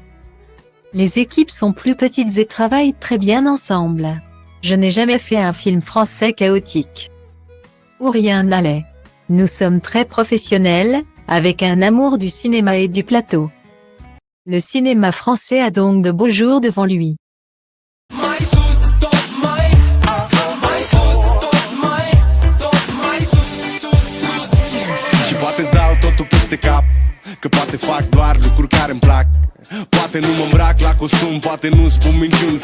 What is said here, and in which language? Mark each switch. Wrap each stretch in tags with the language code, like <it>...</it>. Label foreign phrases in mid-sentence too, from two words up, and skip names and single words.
<fr>Les équipes sont plus petites et travaillent très bien ensemble. Je n'ai jamais fait un film français chaotique, où rien n'allait. Nous sommes très professionnels, avec un amour du cinéma et du plateau. Le cinéma français a donc de beaux jours devant lui.</fr> <ro>Și poate-ți dau totul peste cap, că poate fac doar lucruri care-mi plac. Poate nu mă îmbrac la costum, poate nu spun minciuni.</ro>